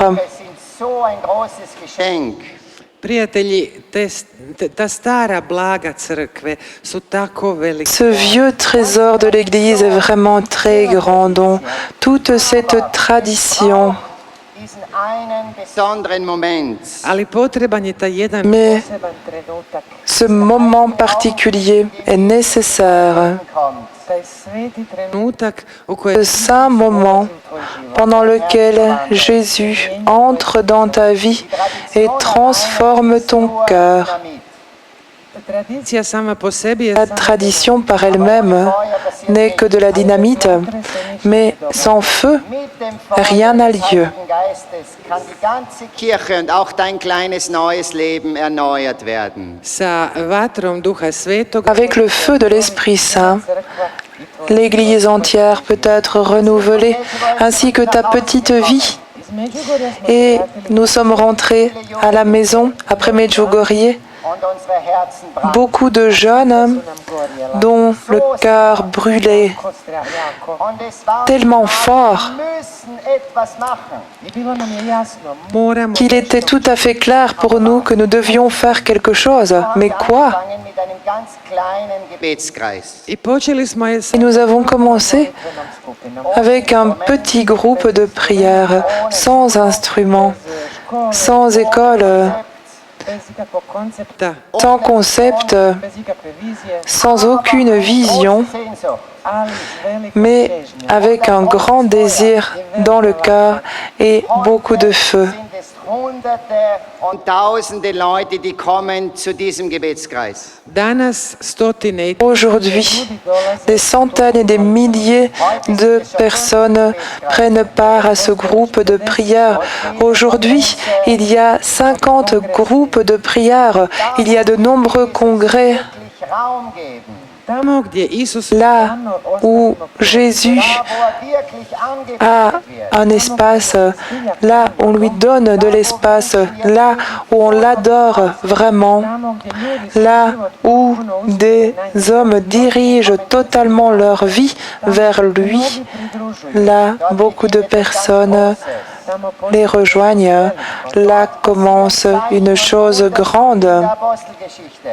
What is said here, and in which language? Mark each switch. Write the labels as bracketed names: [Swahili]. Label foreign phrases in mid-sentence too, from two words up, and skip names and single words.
[German] Es sind so ein großes Geschenk. [Croatian] Prijatelji, ta stara blaga crkve su tako velike. [French] Ce vieux trésor de l'Église est vraiment très grand, dont toute cette tradition. [German] Diesen einen besonderen Moment. [Croatian] Ali potreban je taj jedan [French] Mais [Croatian] poseban trenutak, [French] ce moment particulier est nécessaire. [German] Kommt. [Croatian] taj sveti trenutak u [French] Ce [Croatian] kojem [French] saint moment pendant lequel Jésus entre dans ta vie et transforme ton cœur. [German] Damit. [Croatian] tradicija sama po sebi je [French] La tradition par elle-même n'est que de la dynamite, mais sans feu, [German] Mit dem [French] rien n'a des lieu. [German] Heiligen Geistes kann die ganze Kirche und auch dein kleines neues Leben erneuert werden. [Croatian] sa vatrom Duha Svetog, [French] Avec le feu de l'Esprit Saint, l'Église entière peut être renouvelée, ainsi que ta petite vie. Et nous sommes rentrés à la maison après Medjugorje, [German] Und unsere Herzen brannten. [French] beaucoup de jeunes dont le cœur brûlait [German] Und es war [French] tellement [German] klar, [French] fort [German] wir müssen etwas machen. [Croatian] I bilo nam je jasno, moramo [French] qu'il était tout à fait clair pour nous que nous devions faire quelque chose. Mais quoi? [German] Angefangen mit einem ganz kleinen Gebetskreis. [Croatian] I počeli smo je sa [French] Et nous avons commencé avec un petit groupe de prière, sans instrument, sans école, [Croatian] bez ikakvog koncepta, [French] sans concept, [Croatian] bez ikakve vizije, [French] sans aucune vision, [German] Große Sehnsucht. [Croatian] ali s velikom [French] mais [Croatian] težnjom. [French] avec un grand désir dans le cœur et beaucoup de feu. [German] Sind es Hunderte und Tausende Leute, die kommen zu diesem Gebetskreis. [Croatian] Danas stotine i [French] Aujourd'hui, des centaines et des milliers de personnes prennent part à ce groupe de prière. Aujourd'hui, il y a 50 groupes de prière. Il y a de nombreux congrès [German] Wirklich Raum geben. [Croatian] tamo gdje Isus [French] là où Jésus [German] Da, wo wirklich angebetet [Croatian] a [German] wird. [French] un espace, là où on lui donne de l'espace, là où on l'adore vraiment, [Croatian] tamo gdje ljudi [French] là où des hommes dirigent totalement leur vie vers lui, là beaucoup de personnes [Croatian] tamo [French] les rejoignent là commence une chose grande. [German] Apostelgeschichte.